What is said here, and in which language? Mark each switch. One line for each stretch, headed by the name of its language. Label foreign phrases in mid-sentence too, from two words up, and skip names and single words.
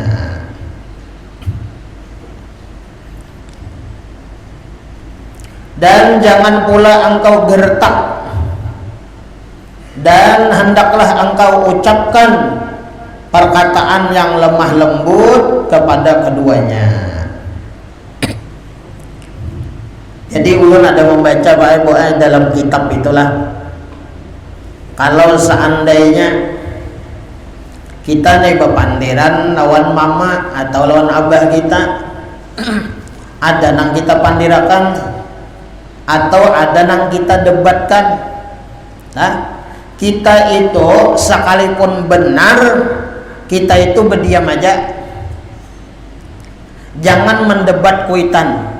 Indonesian: Dan jangan pula engkau gertak, dan hendaklah engkau ucapkan perkataan yang lemah lembut kepada keduanya.
Banjar: Jadi ulun ada membaca bahwa dalam kitab itulah, kalau seandainya kita nih bepandiran lawan mama atau lawan abah kita, ada nang kita pandirakan atau ada nang kita debatkan, nah kita itu sekalipun benar, kita itu berdiam aja, jangan mendebat kuitan.